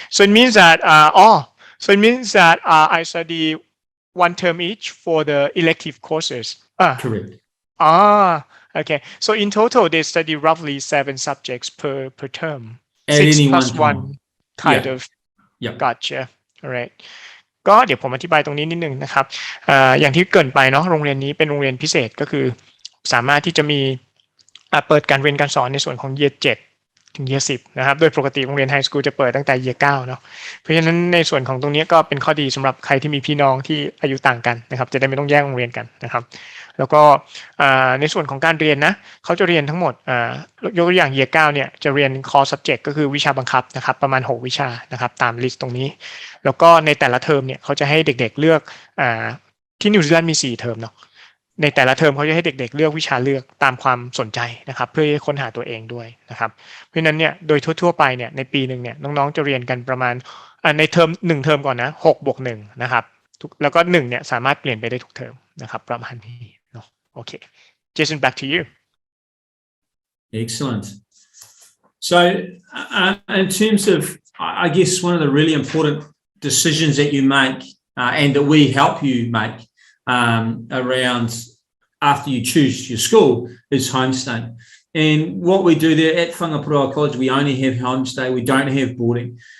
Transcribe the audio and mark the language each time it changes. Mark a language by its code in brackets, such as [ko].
[en] So it means that I study one term each for the elective courses. Correct. Okay. So in total, they study roughly 7 subjects per term. At 6 any plus one 1 kind of. Gotcha. All right. [th] ก็เดี๋ยวผมอธิบายตรงนี้นิดนึงนะครับอย่างที่เกริ่นไปเนาะโรงเรียนนี้เป็นโรงเรียนพิเศษก็คือสามารถที่จะมีเปิดการเรียนการสอนในส่วนของ Year 7 ถึง Year 10 นะครับโดยปกติโรงเรียนไฮสคูลจะเปิดตั้งแต่ Year 9 เนาะเพราะฉะนั้นในส่วนของตรงนี้ก็เป็นข้อดีสำหรับใครที่มีพี่น้องที่อายุต่างกันนะครับจะได้ไม่ต้องแยกโรงเรียนกันนะครับแล้วก็ ในส่วนของการเรียนนะเขาจะเรียนทั้งหมดยกตัวอย่าง Year 9 เนี่ยจะเรียน Core Subject ก็คือวิชาบังคับนะครับประมาณ6 วิชานะครับตามลิสต์ตรงนี้แล้วก็ในแต่ละเทอมเนี่ยเขาจะให้เด็กๆเลือก ที่นิวซีแลนด์มี4 เทอมเนาะในแต่ละเทอมเขาจะให้เด็กๆเลือกวิชาเลือกตามความสนใจนะครับเพื่อค้นหาตัวเองด้วยนะครับเพราะฉะนั้นเนี่ยโดยทั่วๆไปเนี่ยในปีนึงเนี่ยน้องๆจะเรียนกันประมาณในเทอม1 เทอมก่อนนะ6+1นะครับแล้วก็1เนี่ยสามารถเปลี่ยนไปได้ทุกเทอมนะครับประมาณนี้เนาะโอเค [en] Jason back to you. Excellent. So in terms of I guess one of the really important decisions that you make and that we help you make around after you choose your school is homestay. And what we do there at Whangaparaoa College, we only have homestay, we don't have boarding.